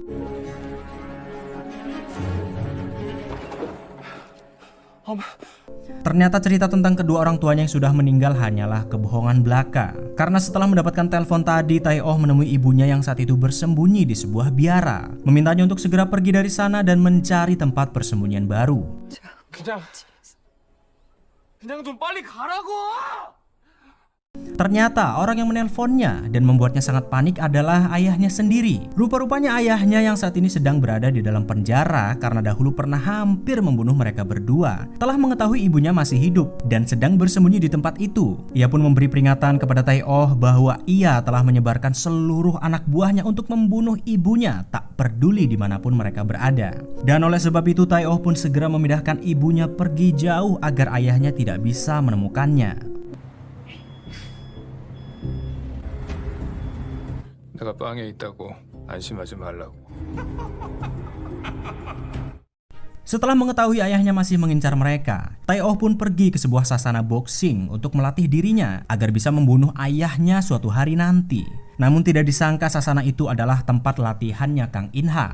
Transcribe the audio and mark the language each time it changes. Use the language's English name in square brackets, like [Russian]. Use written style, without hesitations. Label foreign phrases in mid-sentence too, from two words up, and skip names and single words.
[Indonesian] Ternyata cerita tentang kedua orang tuanya yang sudah meninggal hanyalah kebohongan belaka. Karena setelah mendapatkan telepon tadi, Tae-oh menemui ibunya yang saat itu bersembunyi di sebuah biara, memintanya untuk segera pergi dari sana dan mencari tempat persembunyian baru. [Korean] 그냥 좀 빨리 가라고! [Indonesian] Ternyata orang yang menelponnya dan membuatnya sangat panik adalah ayahnya sendiri. Rupa-rupanya ayahnya yang saat ini sedang berada di dalam penjara karena dahulu pernah hampir membunuh mereka berdua. Telah mengetahui ibunya masih hidup dan sedang bersembunyi di tempat itu. Ia pun memberi peringatan kepada Tae-oh bahwa ia telah menyebarkan seluruh anak buahnya untuk membunuh ibunya, tak peduli dimanapun mereka berada. Dan oleh sebab itu Tae-oh pun segera memindahkan ibunya pergi jauh agar ayahnya tidak bisa menemukannya. [Korean] 내가 빵에 있다고 안심하지 말라고. [Indonesian] Setelah mengetahui ayahnya masih mengincar mereka, Tae-oh pun pergi ke sebuah sasana boxing untuk melatih dirinya agar bisa membunuh ayahnya suatu hari nanti. Namun tidak disangka sasana itu adalah tempat latihannya Kang Inha.